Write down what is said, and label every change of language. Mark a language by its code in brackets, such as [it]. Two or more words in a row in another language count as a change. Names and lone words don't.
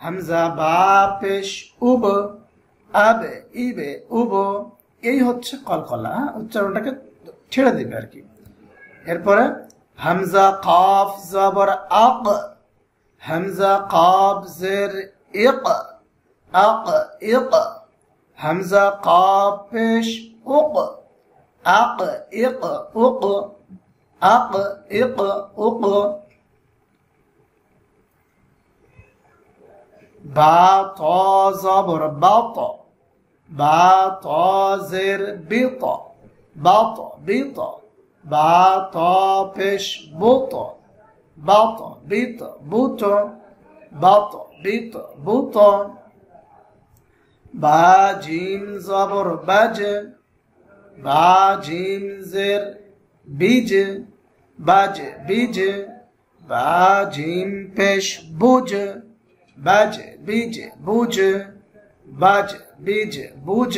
[bn] হামজা বা পেশ উব, আবে ইবে উব, এই হচ্ছে কলকলা। উচ্চারণটাকে ছেড়ে দিবে আর কি। এরপরে হামজা কাফ জবর আক, হামজা কাফ জের ইক, আক ইক, হামজা কাফ পেশ উক, আক ইক উক, আক ইক উক। বা ত জবর বাত, বা ত জের বিত, বাত বিত, বা ত পেশ বুত, বাত বিত বুত, বাত বিত বুত। বা জিম জবর বাজ, বা জিম জের বীজ, বাজ বীজ, বা জিম পেশ বুজ, বাজ বীজ বুজ, বাজ বীজ বুজ।